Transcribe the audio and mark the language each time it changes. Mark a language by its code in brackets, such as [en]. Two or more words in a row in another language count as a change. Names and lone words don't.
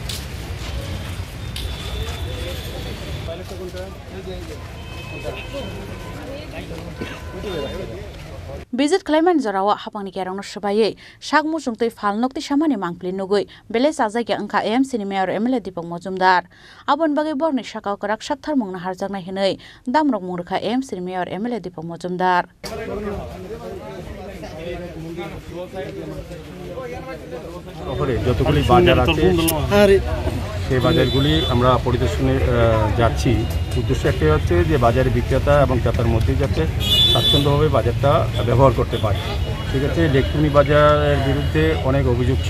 [trp] Visit Klaiman Zarawa hapang ni kerang no shabaye shak musung tei falnok ti samani mangpli nugui bele sajai ke angka AMC ni Mayor MLA Deepak Majumdar abon bagai bor ni shakau karak shakthar mungna harjakna hinai damrok mungrekha AMC ni Mayor MLA Deepak Majumdar [bn] যতগুলি বাজার আছে সেই বাজারগুলি আমরা পরিদর্শনে যাচ্ছি উদ্দেশ্য একটাই হচ্ছে যে বাজারে বিক্রেতা এবং ক্রেতার মধ্যে যাতে স্বাচ্ছন্দ্যভাবে বাজারটা ব্যবহার করতে পারে ঠিক আছে লেকটুনি বাজারের বিরুদ্ধে অনেক অভিযোগ ছিল